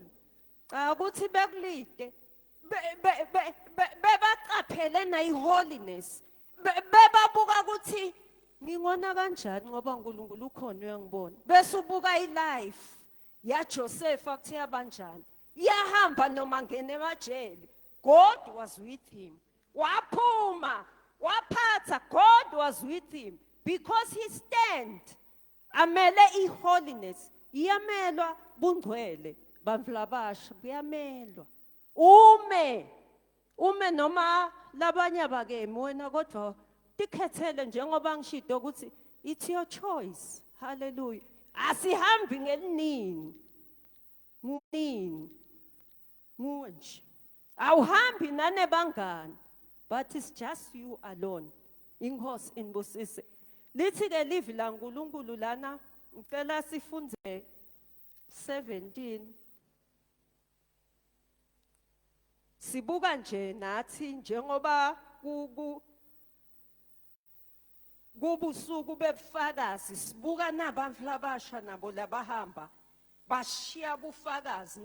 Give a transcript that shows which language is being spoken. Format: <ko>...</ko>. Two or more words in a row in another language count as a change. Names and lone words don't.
<ss>Ukuthi bekulide bebacaphele na iholiness, bebabuka ukuthi ngingona kanjani ngoba uNkulunkulu ukhona uyangibona. Bese ubuka ilife ya Josefa kuthi yabanjani, iyahamba noma ngene emajele,</ss> <en>God was with him.</en> <ss>Waphuma waphatha,</ss> <en>God was with him because he stand</en> <ss>amele iholiness. Iyamelwa bungcwele bantfu labasha, kuyamelwa ume noma labanye abakemi wena, kodwa tikhethele njengoba ngishito ukuthi</ss> <en>it's your choice.</en> <ss>Hallelujah. Asihambi ngeliningi nguwe nje, awuhambi nanebangani,</ss> <en>but it's just you alone.</en> <ss>Inkosi inibusise. Lithi ke livi la uNkulunkulu lana ngicela sifunze 17. Sibuka nje nathi njengoba kubusuku bebufakazi, sibuka nabantu labasha nabo labahamba bashiya bufakazi.</ss>